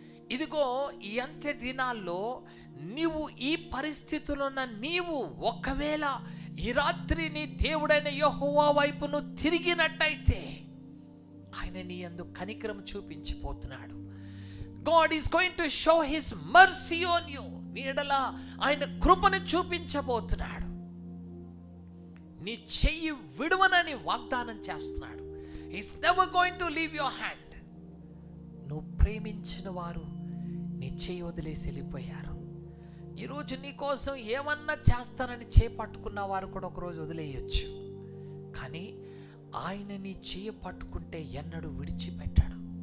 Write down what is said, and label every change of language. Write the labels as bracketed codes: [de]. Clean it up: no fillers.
[te] ఇదిగో ఈ అంత్య దినాల్లో నీవు ఈ పరిస్థితుల్లో ఉన్న నీవు ఒకవేళ ఈ రాత్రి నీ దేవుడైన యెహోవా వైపు నువ్వు తిరిగినట్టయితే ఆయన నీ యందు కనికరం చూపించిపోతున్నాడు. [en] God is going to show his mercy on you. [te] నీ ఎడల ఆయన కృపను చూపించబోతున్నాడు. నీ చెయ్యి విడువనని వాగ్దానం చేస్తున్నాడు. [en] He's never going to leave your hand. [te] నువ్వు ప్రేమించిన వారు నీ చెయ్యి వదిలేసి వెళ్ళిపోయారు. ఈరోజు నీ కోసం ఏమన్నా చేస్తానని చేపట్టుకున్న వారు కూడా ఒకరోజు వదిలేయచ్చు. కానీ ఆయన నీ చెయ్యి పట్టుకుంటే ఎన్నడూ విడిచిపెట్టాడు.